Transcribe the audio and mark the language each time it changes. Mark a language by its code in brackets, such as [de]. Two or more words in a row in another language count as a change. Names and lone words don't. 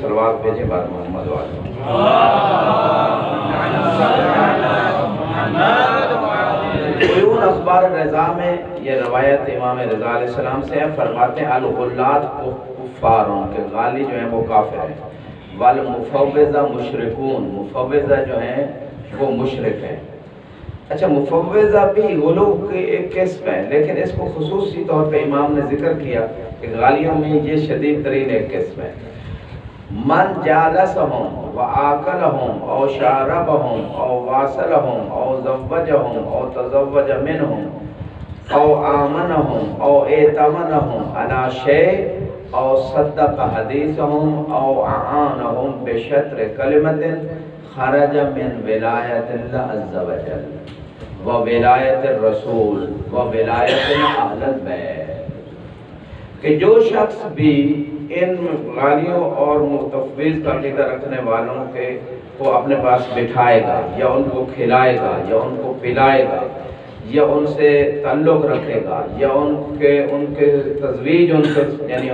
[ur] صلوات بھیجیں بار محمد وعلیہ۔ عیون اخبار رضا میں یہ روایت امام رضا علیہ السلام سے ہے، فرماتے ہیں الغلات کفاروں کے غالی جو ہیں وہ کافر ہیں، [ar] والمفوضہ مشرکون، [ur] مفوضہ جو ہیں وہ مشرک ہیں۔ اچھا، مفوضہ بھی غلو کی ایک قسم ہے، لیکن اس کو خصوصی طور پہ امام نے ذکر کیا کہ غالیوں میں یہ شدید ترین ایک قسم ہے۔ [ar] من جالسہم وآکلہم او شاربہم او واصلہم او زوجہم او تزوج منہم او آمنہم او ایتمنہم علی شیء او صدق حدیثہم او اعانہم بشطر کلمۃ خرج من ولایت اللہ عز وجل و ولایت الرسول و ولایت اہل البیت، [ur] کہ جو شخص بھی ان غالیوں اور متفویض کا عقیدہ رکھنے والوں کے کو اپنے پاس بٹھائے گا، یا ان کو کھلائے گا، یا ان کو پلائے گا، یا ان سے تعلق رکھے گا، یا ان کے تزویج یعنی